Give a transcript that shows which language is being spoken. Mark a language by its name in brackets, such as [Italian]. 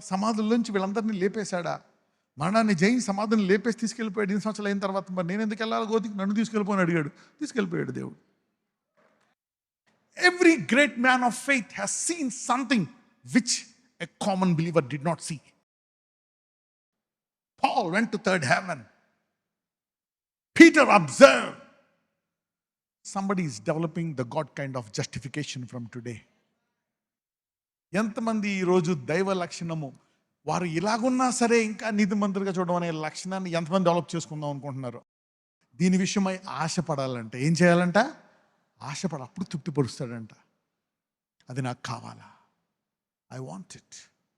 [Telugu] సమాధుల్లోంచి వీళ్ళందరినీ లేపేశాడా? మరణాన్ని జయించి సమాధిని లేపేసి తీసుకెళ్ళిపోయాడు. 8 సంవత్సరాలు అయిన తర్వాత మరి నేను ఎందుకు వెళ్ళాలి గోతికి? నన్ను తీసుకెళ్ళిపోని అడిగాడు. తీసుకెళ్ళిపోయాడు దేవుడు. [English] Every great man of faith has seen something which a common believer did not see. Paul went to third heaven. Peter observed. Somebody is developing the God kind of justification from today. [Telugu] ఎంతమంది ఈరోజు దైవ లక్షణము వారు ఇలాగున్నా సరే ఇంకా నీతిమంతులుగా చూడడం అనే లక్షణాన్ని ఎంతమంది డెవలప్ చేసుకుందాం అనుకుంటున్నారు? దీని విషయమై ఆశపడాలంటే ఏం చేయాలంట? ఆశపడ, అప్పుడు తృప్తిపరుస్తాడంట. అది నాకు కావాలా? [English] I want it.